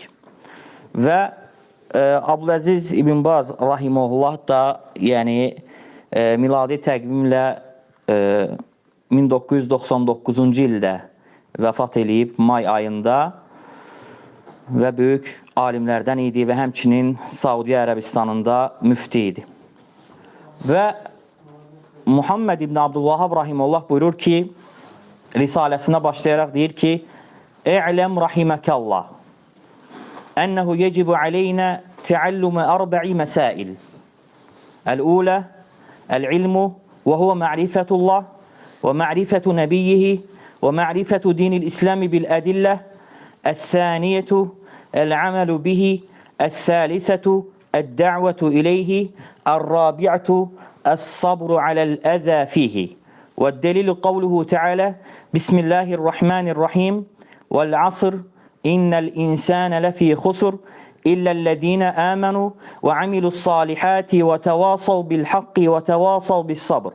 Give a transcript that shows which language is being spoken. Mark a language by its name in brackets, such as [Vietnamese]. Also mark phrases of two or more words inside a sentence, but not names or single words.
[Azerbaijani] Və Abdüləziz İbn Baz rahimehullah da miladi təqvimlə 1999-cu ildə vəfat eləyib may ayında və böyük alimlərdən idi və həmçinin Saudiya Ərəbistanında müfti idi. Və Muhammed İbn Abdülvahhab rahimehullah buyurur ki, risaləsinə başlayaraq deyir ki, [Arabic] "اعلم رحمك الله أنه يجب علينا تعلم أربع مسائل. الأولى العلم وهو معرفة الله ومعرفة نبيه ومعرفة دين الإسلام بالأدلة. الثانية العمل به. الثالثة الدعوة إليه. الرابعة الصبر على الأذى فيه. والدليل قوله تعالى: بسم الله الرحمن الرحيم والعصر إن الإنسان لفي خسر إلا الذين آمنوا وعملوا الصالحات وتواصوا بالحق وتواصوا بالصبر.